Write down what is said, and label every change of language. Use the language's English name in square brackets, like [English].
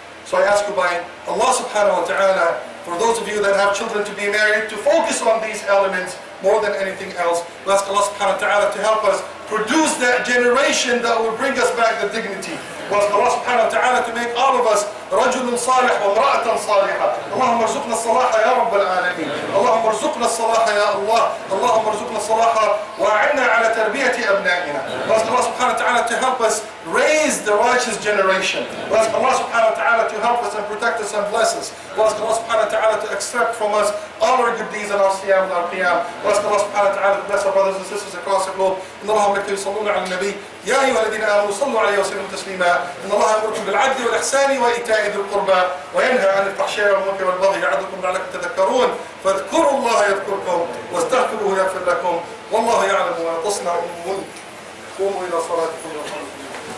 [English] So I ask you by Allah subhanahu wa ta'ala, for those of you that have children to be married, to focus on these elements more than anything else. We ask Allah subhanahu wa ta'ala to help us produce that generation that will bring us back the dignity. We ask Allah subhanahu wa ta'ala to make all of us [Arabic] رجل صالح وامرأة صالحة. اللهم ارزقنا الصلاح يا رب العالمين. اللهم ارزقنا الصلاح يا الله. اللهم ارزقنا الصلاح وأعنا على تربية أبنائنا. [English] We ask Allah subhanahu wa ta'ala to help us raise the righteous generation. We ask Allah subhanahu wa ta'ala to help us and protect us and bless us. We ask Allah subhanahu wa ta'ala to accept from us all our good deeds and our siyam and our qiyam. We ask Allah subhanahu wa ta'ala to bless our brothers and sisters across the globe. [Arabic] إن الله وملائكته يصلون على النبي يا أيها الذين آمنوا صلوا عليه وسلموا تسليما. إن الله يأمركم بالعدل والإحسان وإيتاء ذي القربى وينهى عن الفحشاء والمنكر والبغي يعظكم لعلكم تذكرون. فاذكروا الله يذكركم واستغفروه يغفر لكم والله يعلم ما تصنعون. قوموا إلى صلاتكم.